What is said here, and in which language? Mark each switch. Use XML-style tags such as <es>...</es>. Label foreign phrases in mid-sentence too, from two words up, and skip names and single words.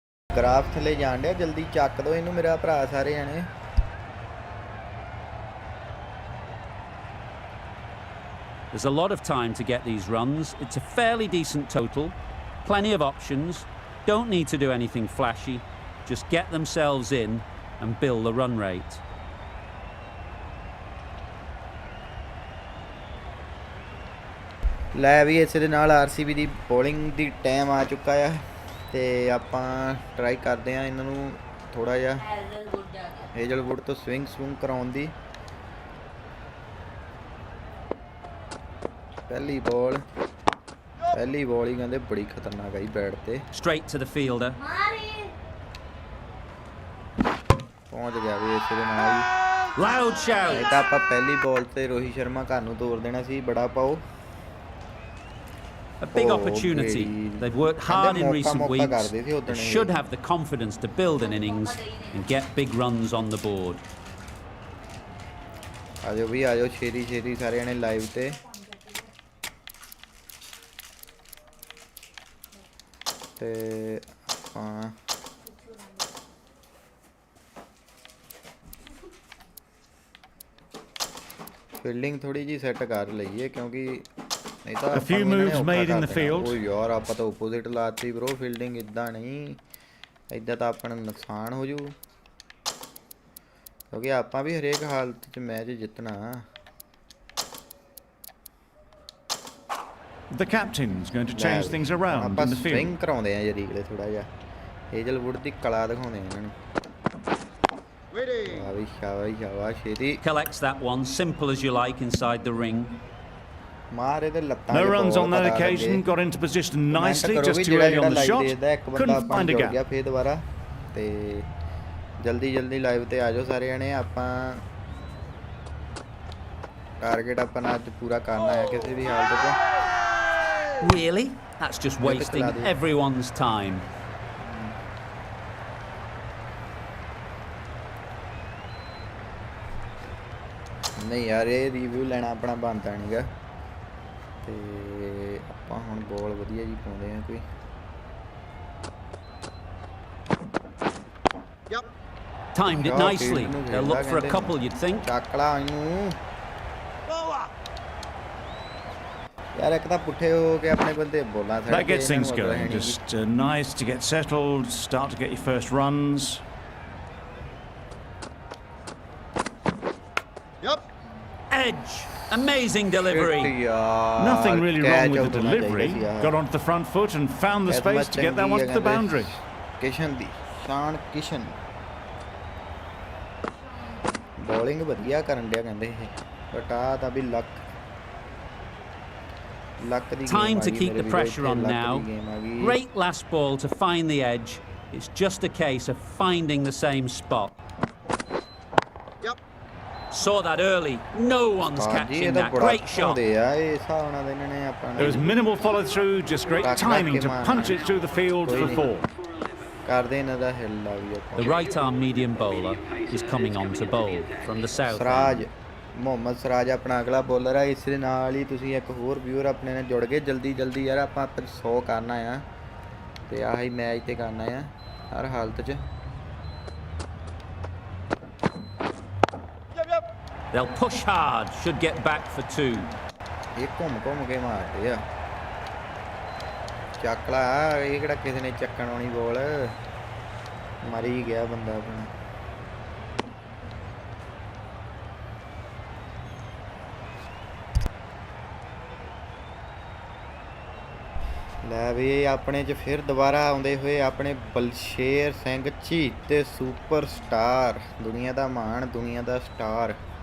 <pa>ਗ੍ਰਾਫ ਥੱਲੇ ਜਾਣ ਡਿਆ ਜਲਦੀ ਚੱਕ ਦੋ ਇਹਨੂੰ ਮੇਰਾ ਭਰਾ ਸਾਰੇ ਜਾਣੇ</pa> <en>There's a lot of time to get these runs. It's a fairly decent total. Plenty of options. Don't need to do anything flashy. Just get themselves in and build the run rate.</en> <pa>ਲੈ ਵੀ ਇਸੇ ਦੇ ਨਾਲ ਆਰਸੀਬੀ ਦੀ ਬੋਲਿੰਗ ਦੀ ਟਾਈਮ ਆ ਚੁੱਕਾ ਆ ਤੇ ਆਪਾਂ ਟਰਾਈ ਕਰਦੇ ਆ ਇਹਨਾਂ ਨੂੰ ਥੋੜਾ ਜਿਹਾ ਹੇਜ਼ਲਵੁੱਡ ਤੋਂ ਸਵਿੰਗ ਕਰਾਉਣ ਦੀ ਪਹਿਲੀ ਬੋਲ ਹੀ ਕਹਿੰਦੇ ਬੜੀ ਖਤਰਨਾਕ ਆਈ ਬੈਟ ਤੇ</pa> <en>Straight to the fielder.</en> <pa>ਪਹੁੰਚ ਗਿਆ ਵੀ ਇਸੇ ਦੇ ਨਾਲ ਹੀ</pa> <en>Loud shout.</en> <pa>ਇਹ ਤਾਂ ਆਪਾਂ ਪਹਿਲੀ ਬੋਲ ਤੇ ਰੋਹਿਤ ਸ਼ਰਮਾ ਘਰ ਨੂੰ ਤੋਰ ਦੇਣਾ ਸੀ ਬੜਾ ਪਾਓ</pa> <en>A big opportunity. They've worked hard in recent weeks. They should have the confidence to build an innings and get big runs on the board.</en> <pa>ਆਜੋ ਵੀ ਆਜੋ ਛੇਤੀ ਸਾਰੇ ਜਣੇ ਲਾਈਵ ਤੇ ਤੇ ਆਪਾਂ ਫੀਲਡਿੰਗ ਥੋੜੀ ਜੀ ਸੈੱਟ ਕਰ ਲਈਏ ਕਿਉਂਕਿ ਨਹੀਂ ਤਾਂ</pa> <en>A few moves made in the field.</en> <pa>ਉਹ ਯਾਰ ਆਪਾਂ ਤਾਂ ਆਪੋਜ਼ਿਟ ਲਾਤੀ ਬ్రో ਫੀਲਡਿੰਗ ਇਦਾਂ ਨਹੀਂ ਇਦਾਂ ਤਾਂ ਆਪਣਾ ਨੁਕਸਾਨ ਹੋ ਜੂ ਕਿਉਂਕਿ ਆਪਾਂ ਵੀ ਹਰੇਕ ਹਾਲਤ 'ਚ ਮੈਚ ਜਿੱਤਣਾ</pa> <en>The captain's going to change things around in the</en> <pa>ਆਪਾਂ</pa> <en>field.</en> <pa>ਸਵਿੰਗ ਕਰਾਉਂਦੇ ਆ ਜਰੀਕਲੇ ਥੋੜਾ ਜਿਹਾ ਹੇਜ਼ਲਵੁੱਡ ਦੀ ਕਲਾ ਦਿਖਾਉਂਦੇ ਆ ਇਹਨਾਂ ਨੂੰ ਸ਼ਾਬਾਸ਼ ਛੇਤੀ</pa> <en>Collects that one, simple as you like inside the ring.</en> <pa>ਮਾਰੇ ਤੇ ਲੱਤਾਂ</pa> <en>No runs on that occasion, got into position nicely, just too early on the shot. Couldn't find a gap.</en> <pa>ਫੇਰ ਦੁਬਾਰਾ ਤੇ ਜਲਦੀ ਲਾਈਵ ਤੇ ਆ ਜਾਓ ਸਾਰੇ ਜਣੇ ਆਪਾਂ ਟਾਰਗੇਟ ਆਪਣਾ ਅੱਜ ਪੂਰਾ ਕਰਨਾ ਹੈ ਕਿਸੇ ਵੀ ਹਾਲਤ 'ਚ</pa> <en>Really? That's just wasting everyone's time.</en> <pa>ਨਹੀਂ ਯਾਰ ਇਹ ਰਿਵਿਊ ਲੈਣਾ ਆਪਣਾ ਬਣਦਾ ਨਹੀਂਗਾ ਤੇ ਆਪਾਂ ਹੁਣ ਬੋਲ ਵਧੀਆ ਜੀ ਪਾਉਂਦੇ ਆ ਕੋਈ</pa> <en>Timed it nicely. They'll look for a couple, you'd think.</en> <pa>ਚੱਕ ਲਾ ਇਹਨੂੰ ਯਾਰ ਇੱਕ ਤਾਂ ਪੁੱਠੇ ਹੋ ਕੇ ਆਪਣੇ ਬੰਦੇ ਬੋਲਾਂ</pa> <en>That gets things going. Just nice to get settled, start to get your first runs. Edge. Amazing delivery. Nothing really wrong with the delivery. Got onto the front foot and found the space to get that one to the boundary.</en> <pa>ਕਿਸ਼ਨ ਦੀ ਸ਼ਾਨ ਕਿਸ਼ਨ ਬੋਲਿੰਗ ਵਧੀਆ ਕਰਨ ਡਿਆ ਕਹਿੰਦੇ ਇਹ ਬਟ ਆ ਤਾਂ ਵੀ ਲੱਕ ਦੀ</pa> <en>Time to keep the pressure on now. Great last ball to find the edge. It's just a case of finding the same spot. Saw that early. No one's catching that. Great shot. There was minimal follow through, just great timing to punch it through the field for four. The right arm medium bowler is coming on to bowl from the south.</en> <pa>ਮੁਹੰਮਦ ਸਰਾਜ ਆਪਣਾ ਅਗਲਾ ਬੋਲਰ ਆ ਇਸ ਦੇ ਨਾਲ ਹੀ ਤੁਸੀਂ ਇੱਕ ਹੋਰ ਵਿਊਅਰ ਆਪਣੇ ਨਾਲ ਜੁੜ ਗਏ ਜਲਦੀ ਯਾਰ ਆਪਾਂ 100 ਕਰਨਾ ਆ ਤੇ ਆਹੀ ਮੈਚ ਤੇ ਕਰਨਾ ਆ ਹਰ ਹਾਲਤ 'ਚ</pa> <en>They'll push hard, should get back for two.</en> <pa>ਇਹ ਘੁੰਮ ਕੇ ਮਾਰਦੇ ਆ ਚੱਕ ਲਾ ਇਹ ਕਿਹੜਾ ਕਿਸੇ ਨੇ ਚੱਕਣ ਆਉਣੀ ਬੋਲ ਮਰੀ ਗਿਆ ਬੰਦਾ ਆਪਣਾ ਲੈ ਵੀ ਆਪਣੇ 'ਚ ਫਿਰ ਦੁਬਾਰਾ ਆਉਂਦੇ ਹੋਏ ਆਪਣੇ ਬਲਸ਼ੇਰ ਸਿੰਘ ਝੀਤ ਤੇ</pa> <en>super star</en> <pa>ਦੁਨੀਆ ਦਾ ਮਾਣ ਦੁਨੀਆ ਦਾ ਸਟਾਰ</pa>